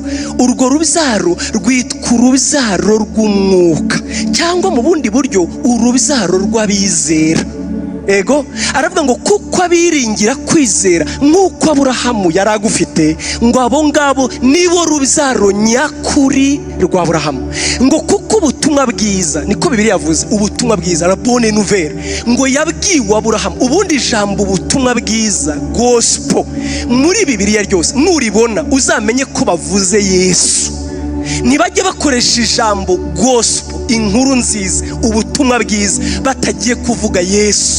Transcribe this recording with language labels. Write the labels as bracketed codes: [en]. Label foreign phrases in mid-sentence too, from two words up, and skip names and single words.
[rw] Urwo rubyaro rwitwa urubyaro rw'umwuka, cyangwa mu bundi buryo urubyaro rw'abizera. Ego, aravuga ngo kuko abiringira kwizera nk'uko Aburahamu yari agufite, ngo abo ngabo nibo rubyaro nyakuri rwa Aburahamu. Ngo kuko ubutumwa bwiza, niko Bibiliya yavuze, ubutumwa bwiza, [fr] la bonne nouvelle, [rw] ngo yabwiwe Aburahamu. Ubundi ijambo ubutumwa bwiza, gospel, muri Bibiliya ryose nuribona uzamenye ko bavuze Yesu. Nibajye bakoresha ijambo gospel, inkuru nziza, ubutumwa bwiza, batagiye kuvuga Yesu.